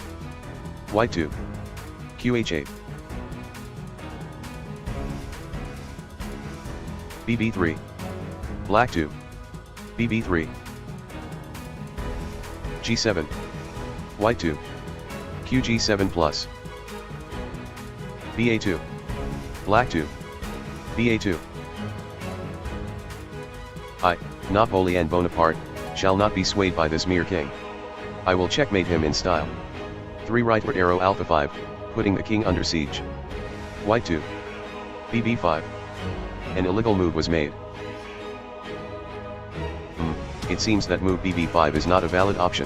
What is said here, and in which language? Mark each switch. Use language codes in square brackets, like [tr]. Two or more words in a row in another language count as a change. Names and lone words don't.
[en] White 2. qh8. bb3. Black 2. bb3. g7. White 2. qg7 plus. ba2. Black 2. ba2. I, Napoleon Bonaparte, shall not be swayed by this mere king. I will checkmate him in style. 3 rightward arrow alpha 5, putting the king under siege. White 2. bb5. An illegal move was made. It seems that move bb5 is not a valid option.